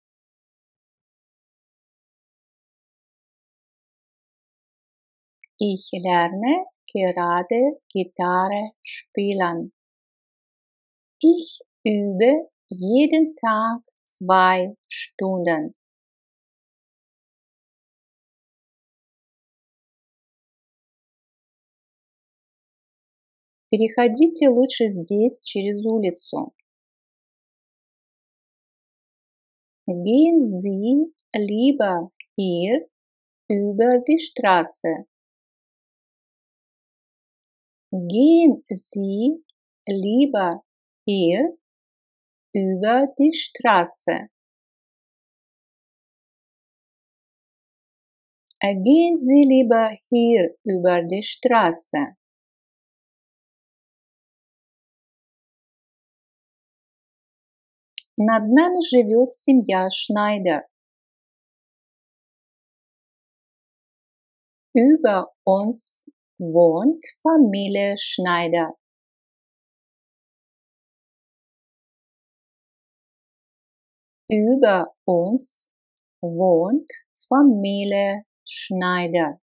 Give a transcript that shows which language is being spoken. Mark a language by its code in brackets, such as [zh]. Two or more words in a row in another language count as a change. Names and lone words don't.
[de] Ich lerne gerade Gitarre spielen. Ich übe jeden Tag 2 Stunden. [ru] Переходите лучше здесь через улицу. [de] Gehen Sie lieber hier über die Straße. Gehen Sie lieber hier über die Straße. Gehen Sie lieber hier über die Straße. [ru] Над нами живет семья Schneider. [de] Über uns wohnt Familie Schneider. Über uns wohnt Familie Schneider.